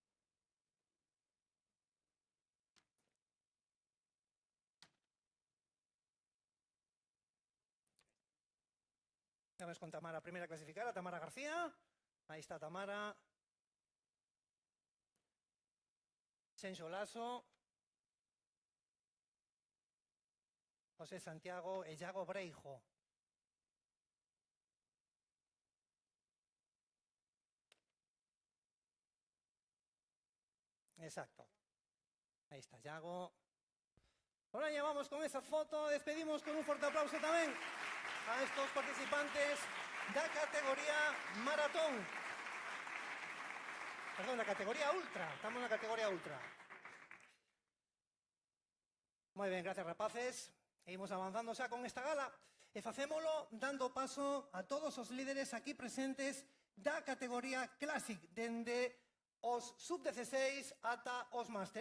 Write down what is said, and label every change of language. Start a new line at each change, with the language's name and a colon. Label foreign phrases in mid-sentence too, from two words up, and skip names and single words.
Spanish: Vamos con Tamara, primera clasificada, Tamara García. Ahí está Tamara. Celso Laso. José Santiago e Iago Breijo. Exacto. Ahí está Iago. Ahora ya vamos con esa foto. Despedimos con un fuerte aplauso también a estos participantes da categoría maratón. Perdón, la categoría ultra. Estamos en la categoría ultra.
Galician: Moi ben, gracias, rapaces. E imos avanzando xa con esta gala. E facémolo dando paso a todos os líderes aquí presentes da categoría Classic, dende os sub-16 ata os máster.